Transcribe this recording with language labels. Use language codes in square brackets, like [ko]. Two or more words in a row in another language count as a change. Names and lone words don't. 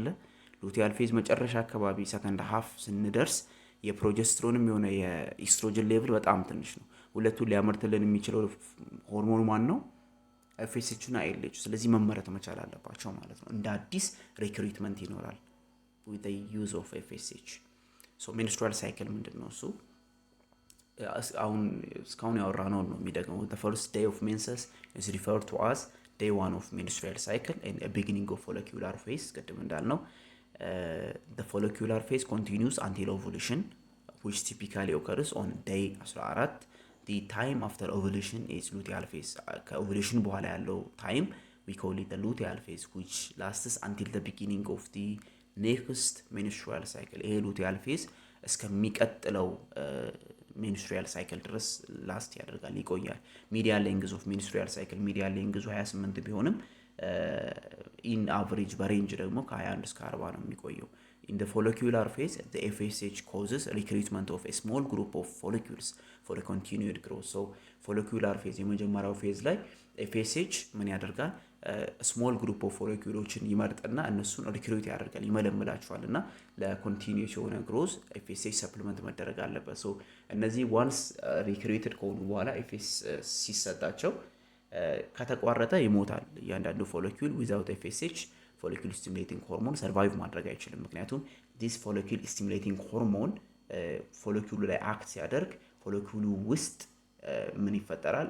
[en] luteal phase [am] መጨረሻ አካባቢ [en] second half [am] ስንደርስ የፕሮጀስትሮንም የሆነ የኢስትሮጅን ሌቭል በጣም ትንሽ ነው። ሁለቱን ሊያመርትልን የሚችለው ሆርሞን ማን ነው? ኤፍኤስኤች እና ኤልኤች። ስለዚህ መመረት መቻል አለባቸው ማለት ነው። እንደ አዲስ ሪክሩትመንት ይኖራል [en] with the use of FSH። so menstrual cycle [am] ምንድነው እሱ? አሁን እስካሁን ያወራነው ነው የሚደግመው። [en] the first day of menses is referred to as day 1 of menstrual cycle and a beginning of follicular phase። [am] ቅድም እንዳልነው [en] the follicular phase continues until ovulation which typically occurs on day 14። the time after ovulation is luteal phase። [am] ከኦቭሌሽን በኋላ ያለው ታይም [en] we call it the luteal phase which lasts until the beginning of the next menstrual cycle። [am] ይሄ luteal phase እስከሚቀጥለው menstrual cycle ድረስ ላስት ያደርጋል ይቆያል። [en] medial length of menstrual cycle medial length [am] 28 ቢሆንም [en] in average [am] በሬንጅ ደግሞ ከ21 እስከ 40 ነው የሚቆየው። [en] in the follicular phase the FSH causes recruitment of a small group of follicles for a continued growth። so follicular phase [am] የመጀመሪያው ፌዝ ላይ FSH ምን ያደርጋል? [en] small group of follicles [am] ይመርጥና እነሱን ሪክሩት ያደርጋል ይመለምላቸዋልና ለኮንቲኒዩስ የሆነ ግሮዝ FSH ሰፕሊመንት መደረግ አለበት። ሶ እነዚህ [en] once recruited [am] ከሆኑ በኋላ FSH ሲሰጣቸው ከተቋረጠ ይሞታል እያንዳንዱ ፎሎኪል። [en] without FSH follicle stimulating hormone survive [am] ማድረግ አይችልም። ምክንያቱም [en] this follicle stimulating hormone [am] ፎሎኪሉ ላይ አክት ሲያደርግ ፎሎኪሉ ውስጥ ምን ይፈጠራል?